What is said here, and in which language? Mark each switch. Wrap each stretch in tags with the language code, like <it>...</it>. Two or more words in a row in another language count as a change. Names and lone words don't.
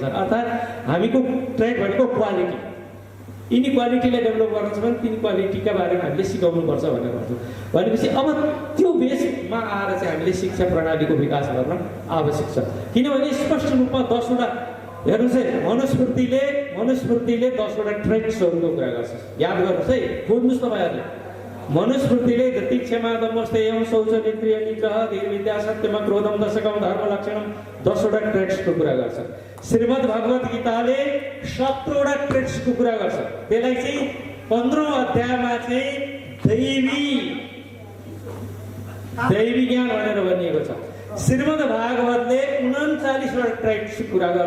<ne>अर्थात् हामीको ट्रेड भनेको क्वालिटी, यिनी क्वालिटीलाई डेभलप गर्नु छ भने तिनी क्वालिटीका बारेमा हामीले सिकाउनुपर्छ भनेर भन्छौँ। भनेपछि अब त्यो बेसमा आएर चाहिँ हामीले शिक्षा प्रणालीको विकास गर्न आवश्यक छ। किनभने स्पष्ट रूपमा 10वटा हेर्नुहोस् है, मनुस्मृतिले 10वटा ट्रेड्सहरूको कुरा गर्छ। याद गर्नुहोस् है, बुझ्नुहोस् तपाईँहरूले। मनुस्मृतिले</ne> <sa>धृति क्षमा दमोस्तेयम शौचमिन्द्रिय निग्रह धीर विद्या सत्यम क्रोधम दशकम धर्म लक्षणम</sa> <ne>10वटा ट्रेड्सको कुरा गर्छ। श्रीमद् भगवत गीताले 17वटा ट्रेड्सको कुरा गर्छ। त्यसलाई चाहिँ 15औं अध्यायमा चाहिँ दैवी ज्ञान भनेर भनिएको छ। श्रीमद् भागवतले 39वटा ट्रेड्सको कुरा गर्छ।</ne>